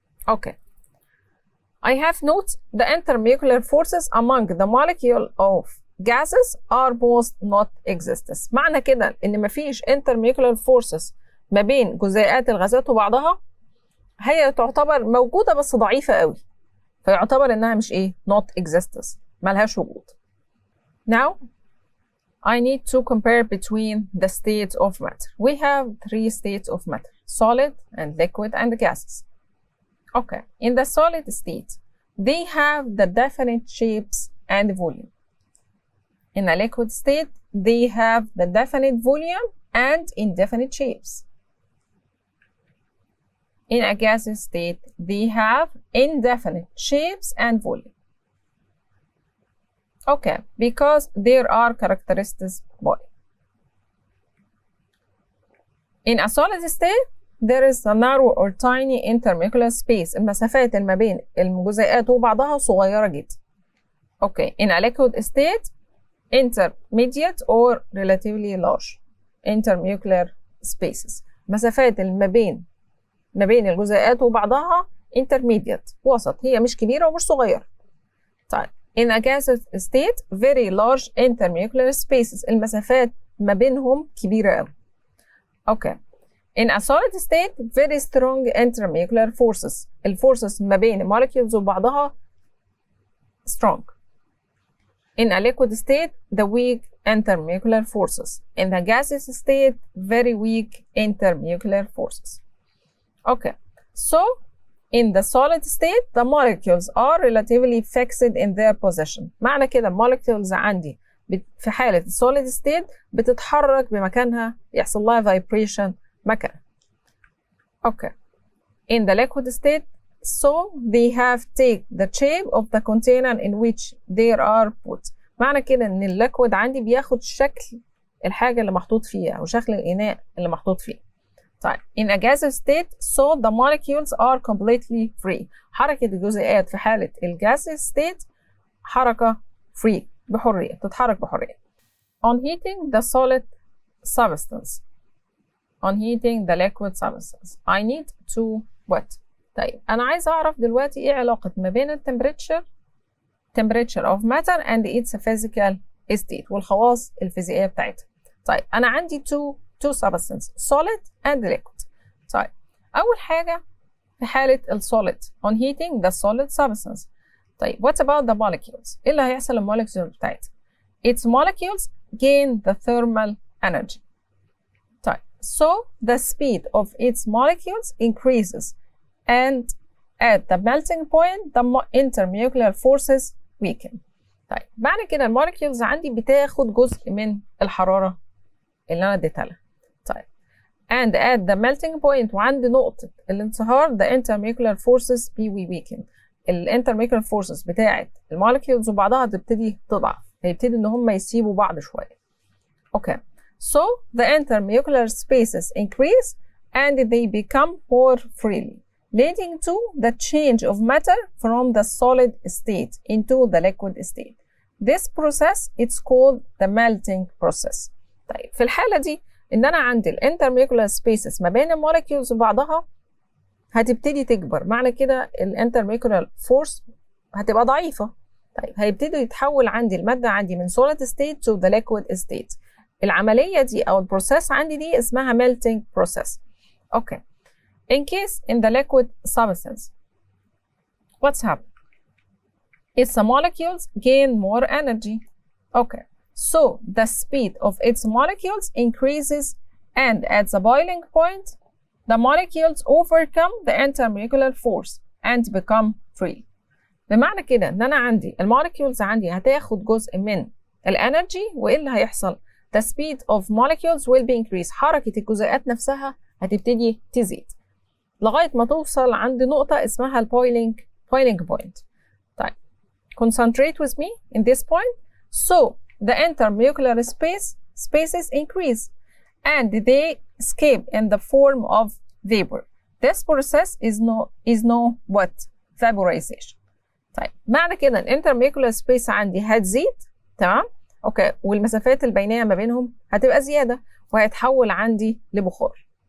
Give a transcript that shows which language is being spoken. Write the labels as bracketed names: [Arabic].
[English] Okay. I have noted the intermolecular forces among the molecule of gases are most not existent. [Arabic] معنى كده إن مفيش intermolecular forces ما بين جزيئات الغازات وبعضها، هي تعتبر موجودة بس ضعيفة قوي، فيعتبر إنها مش [English] not existent، [Arabic] ملهاش وجود. [English] Now I need to compare between the states of matter. We have 3 states of matter: solid and liquid and gases. Okay, in the solid state, they have the definite shapes and volume. In a liquid state, they have the definite volume and indefinite shapes. In a gaseous state, they have indefinite shapes and volume. Okay, because there are characteristics body. In a solid state, there is a narrow or tiny intermolecular space. [Arabic] المسافات ما بين الجزيئات وبعضها صغيرة جدا. [English] Okay, in a liquid state, intermediate or relatively large intermolecular spaces. [Arabic] مسافات ما بين الجزيئات وبعضها intermediate، وسط، هي مش كبيرة ومش صغيرة. [English] طيب in a gaseous state very large intermolecular spaces. [Arabic] المسافات ما بينهم كبيرة أوي. [English] Okay. In a solid state very strong intermolecular forces. [Arabic] الفورسز ما بين molecules وبعضها strong. [English] In a liquid state the weak intermolecular forces. In the gaseous state very weak intermolecular forces. Okay. So in the solid state the molecules are relatively fixed in their position. [Arabic] معنى كده molecules عندي في حالة solid state بتتحرك بمكانها، يحصل لها vibration مكانها. [English] Okay. In the liquid state, so they have take the shape of the container in which they are put. [Arabic] معنى كده ان الليكويد عندي بياخد شكل الحاجة اللي محطوط فيها أو شكل الإناء اللي محطوط فيه. [English] طيب in a gaseous state so the molecules are completely free. [Arabic] حركة الجزيئات في حالة gaseous state حركة free بحرية، تتحرك بحرية. [English] On heating the solid substance, on heating the liquid substance, I need to what? [Arabic] طيب أنا عايز أعرف دلوقتي إيه علاقة ما بين [English] temperature of matter and its physical state [Arabic] والخواص الفيزيائية بتاعتها. طيب أنا عندي [English] two substances solid and liquid. [Arabic] طيب أول حاجة في حالة [English] solid on heating the solid substance. طيب what about the molecules؟ [Arabic] إيه اللي هيحصل للمولكيولز بتاعتها؟ [English] Its molecules gain the thermal energy. طيب so the speed of its molecules increases and at the melting point the intermolecular forces weaken. [Arabic] طيب معنى كده المولكيولز عندي بتاخد جزء من الحرارة اللي أنا اديتها لها. [English] طيب and at the melting point [Arabic] وعند نقطة الانصهار [English] the intermolecular forces be weaken. [Arabic] الانترمولكيولار فورسز بتاعت المولكيولز وبعضها تبتدي تضعف، هيبتدي ان هم يسيبوا بعض شويه. [English] Okay so the intermolecular spaces increase and they become more freely leading to the change of matter from the solid state into the liquid state. This process is called the melting process. [Arabic] طيب في الحاله دي ان انا عندي الانترمولكيولار سبيسز ما بين المولكيولز وبعضها هتبتدي تكبر، معنى كده الانترمولكيولار فورس هتبقى ضعيفه. طيب هيبتدي يتحول عندي الماده عندي من [English] solid state to the liquid state. [Arabic] العمليه دي او البروسيس عندي دي اسمها melting process. [English] Okay in case in the liquid substance what's happened? Its molecules gain more energy. Okay so the speed of its molecules increases and at the boiling point the molecules overcome the intermolecular force and become free. [Arabic] بمعنى كده ان انا عندي المولكيولز عندي هتاخد جزء من الانرجي، وايه اللي هيحصل؟ [English] the speed of molecules will be increased. [Arabic] حركة الجزيئات نفسها هتبتدي تزيد لغاية ما توصل عند نقطة اسمها البويلينج point. [English] طيب concentrate with me in this point. So the intermolecular spaces increase and they escape in the form of vapor. This process is known what? Vaporization. [Arabic] طيب معنى كده الانترمولكيولار سبيس عندي هتزيد، تمام؟ اوكي والمسافات البينيه ما بينهم هتبقى زياده وهيتحول عندي لبخار.